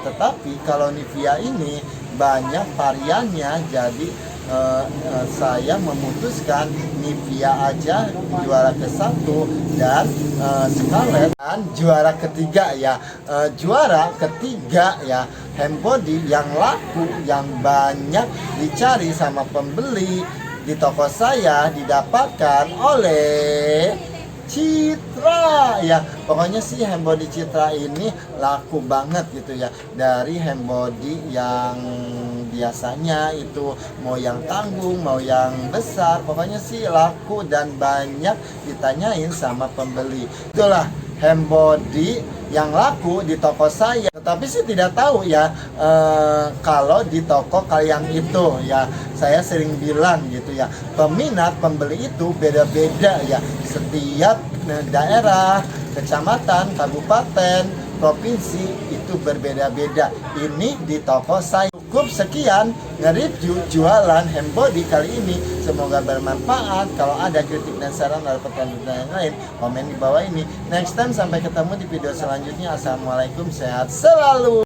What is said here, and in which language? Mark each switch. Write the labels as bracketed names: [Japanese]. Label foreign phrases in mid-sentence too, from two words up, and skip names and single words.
[Indonesian] Tetapi kalau Nivea ini banyak variannya, jadi saya memutuskan Nivea aja juara ke-1 dan Scarlett dan juara ketiga ya. Juara ketiga ya, [English] hand body [Indonesian] yang laku, yang banyak dicari sama pembeli di toko saya didapatkan oleh Citra ya. Pokoknya sih [English] hand body [Indonesian] Citra ini laku banget gitu ya. Dari [English] hand body [Indonesian] yang biasanya itu mau yang tanggung, mau yang besar, pokoknya sih laku dan banyak ditanyain sama pembeli. Itulah [English] hand body [Indonesian] yang laku di toko saya. Tetapi sih tidak tahu ya kalau di toko kalian itu ya. Saya sering bilang gitu ya, peminat pembeli itu beda-beda ya. Setiap daerah, kecamatan, kabupaten, provinsi itu berbeda-beda. Ini di toko saya. Cukup sekian nge-review jualan [English] hand body [Indonesian] kali ini. Semoga bermanfaat. Kalau ada kritik dan saran atau pertanyaan yang lain, komen di bawah ini. [English] Next time [Indonesian] sampai ketemu di video selanjutnya. Assalamualaikum, sehat selalu.